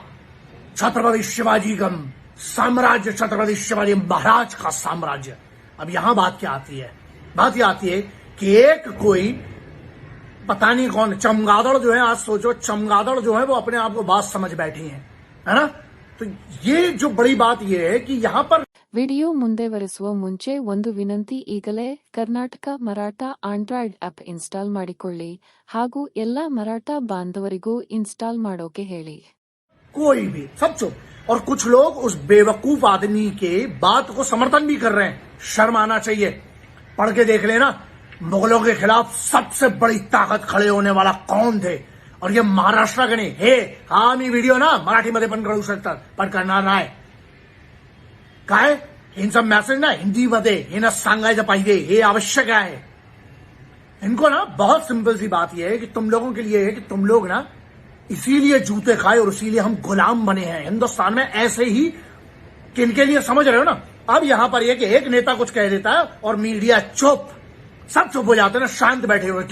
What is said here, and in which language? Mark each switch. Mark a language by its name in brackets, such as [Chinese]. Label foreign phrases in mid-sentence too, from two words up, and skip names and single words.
[Hindi] छत्रपति शिवाजी का साम्राज्य, छत्रपति शिवाजी महाराज का साम्राज्य। अब यहां बात क्या आती है? बात यह आती है कि एक कोई पता नहीं कौन चमगादड़ जो है, आज सोचो चमगादड़ जो है वो अपने आप को बात समझ बैठी है ना? तो ये जो बड़ी बात ये है कि यहाँ पर [Kannada] ವಿಡಿಯೋ ಮುಂದುವರಿಸುವ ಮುಂಚೆ ಒಂದು ವಿನಂತಿ, ಈಗಲೇ ಕರ್ನಾಟಕ ಮರಾಠ [English] Android app install [Kannada] ಮಾಡಿಕೊಳ್ಳಿ ಹಾಗೂ ಎಲ್ಲಾ ಮರಾಠ ಬಾಂಧವರಿಗೂ ಇನ್ಸ್ಟಾಲ್ ಮಾಡೋಕೆ ಹೇಳಿ। [Hindi] कोई भी सब चुप, और कुछ लोग उस बेवकूफ आदमी के बात को समर्थन भी कर रहे हैं। शर्म आना चाहिए। पढ़ के देख लेना, मुगलों के खिलाफ सबसे बड़ी ताकत खड़े होने वाला कौन थे, और ये महाराष्ट्र के नहीं हे। [Marathi] हा मी व्हिडिओ ना मराठीमध्ये पण करू शकतात, पण करणार नाही। काय इनचा मेसेज ना हिंदीमध्ये हे ना सांगायचं पाहिजे, हे आवश्यक आहे। [Hindi] इनको ना बहुत सिंपल सी बात यह है कि तुम लोगों के लिए है कि तुम लोग ना इसीलिए जूते खाए और इसीलिए हम गुलाम बने हैं हिंदुस्तान में, ऐसे ही किनके लिए समझ रहे हो ना? अब यहां पर यह कि एक नेता कुछ कह देता है और मीडिया चुप, सब चुप हो जाते हैं ना, शांत बैठे हुए।